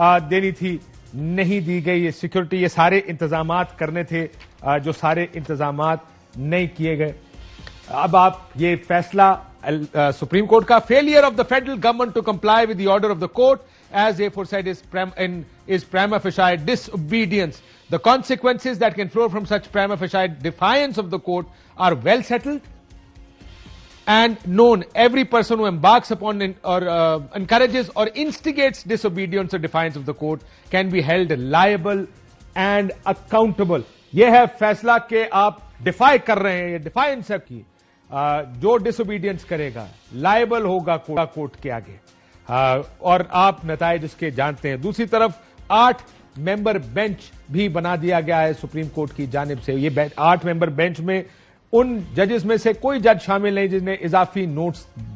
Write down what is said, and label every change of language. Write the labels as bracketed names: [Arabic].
[Urdu] دینی تھی، نہیں دی گئی۔ یہ سیکیورٹی، یہ سارے انتظامات کرنے تھے جو سارے انتظامات نہیں کیے گئے۔ اب آپ یہ فیصلہ سپریم کورٹ کا، [English] Failure of the federal government to comply with the order of the court as a foresight is prima facie disobedience. The consequences that can flow from such prima facie defiance of the court are well settled and known. Every person who embarks upon or encourages or instigates disobedience or defiance of the court can be held liable and accountable. [Urdu] یہ ہے فیصلہ کہ آپ defy کر رہے ہیں، یہ defines ہے کی جو ڈس اوبیڈینس کرے گا لائبل ہوگا کورٹ کے آگے، اور آپ نتائج اس کے جانتے ہیں۔ دوسری طرف 8 ممبر بینچ بھی بنا دیا گیا ہے سپریم کورٹ کی جانب سے۔ یہ 8 ممبر بینچ میں ان ججز میں سے کوئی جج شامل نہیں جس نے اضافی نوٹس